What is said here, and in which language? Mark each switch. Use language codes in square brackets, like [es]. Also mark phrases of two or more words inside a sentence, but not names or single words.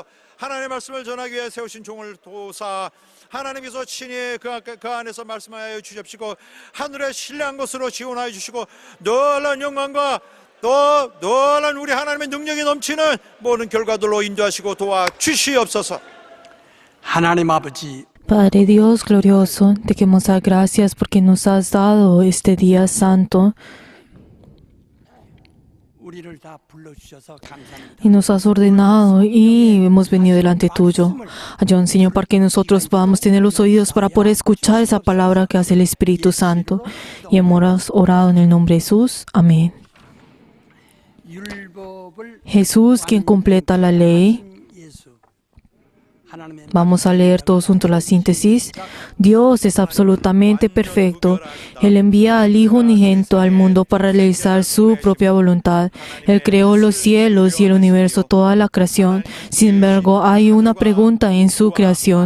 [ko] 하나님의 말씀을 전하기 위해 세우신 종을 도사 하나님께서 친히 그 안에서 말씀하여 주시옵시고 하늘의 신뢰한 것으로 지원하여 주시고 놀란 영광과 또 놀란 우리 하나님의 능력이 넘치는 모든 결과들로 인도하시고 도와주시옵소서. 하나님 아버지, [es] Padre Dios glorioso, te queremos dar gracias porque nos has dado este día santo [ko] 우리를 다 불러주셔서 감사합니다. [es] y nos has ordenado y hemos venido delante tuyo. Ayúdanos, Señor, para que nosotros podamos tener los oídos para poder escuchar esa palabra que hace el Espíritu Santo. Y hemos orado en el nombre de Jesús. Amén. [ko] 율법을 [es] Jesús, quien completa la ley. [ko] 예수. 하나님의 [es] Vamos a leer todos juntos la síntesis. Dios es absolutamente perfecto. Él envía al Hijo unigénito al mundo para realizar su propia voluntad. Él creó los cielos y el universo, toda la creación. Sin embargo, hay una pregunta en su creación.